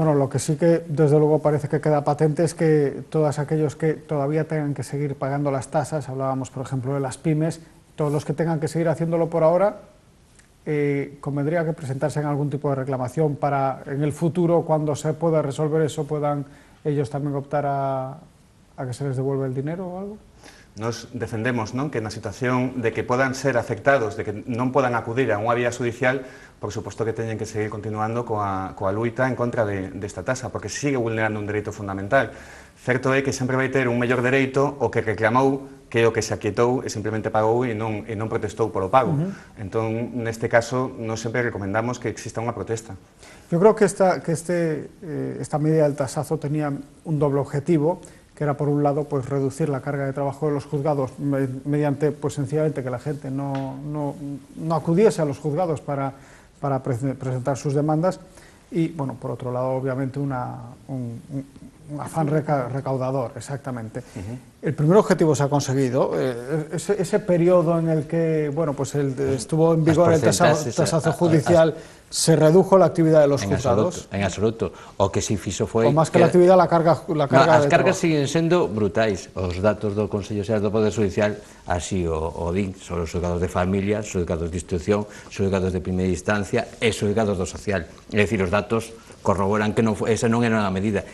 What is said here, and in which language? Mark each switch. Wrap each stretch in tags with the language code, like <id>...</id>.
<es>Bueno, lo que sí que desde luego parece que queda patente es que todos aquellos que todavía tengan que seguir pagando las tasas, hablábamos por ejemplo de las pymes, todos los que tengan que seguir haciéndolo por ahora, convendría que presentarse en algún tipo de reclamación para en el futuro, cuando se pueda resolver eso, puedan ellos también optar a que se les devuelva el dinero o algo.</es> <gl>Nos defendemos, non, que na situación de que podan ser afectados, de que non podan acudir a unha vía judicial, por suposto que teñen que seguir continuando coa luita en contra desta tasa, porque sigue vulnerando un dereito fundamental. Certo é que sempre vai ter un mellor dereito o que reclamou que o que se aquietou e simplemente pagou e non protestou polo pago. Entón, neste caso, nós sempre recomendamos que exista unha protesta.</gl> <es>Yo creo que esta medida del tasazo tenía un doble objetivo, que era por un lado pues reducir la carga de trabajo de los juzgados mediante pues sencillamente que la gente no acudiese a los juzgados para presentar sus demandas y bueno, por otro lado obviamente un afán recaudador, exactamente. El primer objetivo se ha conseguido, ese periodo en el que bueno, pues estuvo en vigor el tasazo judicial, se redujo la actividad de los juzgados.</es> <gl>En absoluto. O que si fixo foi... O máis que</gl> <es>la actividad, la carga</es> <gl>as cargas siguen sendo brutais. Os datos do Consello Xeral do Poder Judicial así o din, sobre os xulgados de familia, os xulgados de instrucción, os xulgados de primeira instancia e os xulgados do social. É dicir, os datos corroboran que esa non era unha medida.</gl>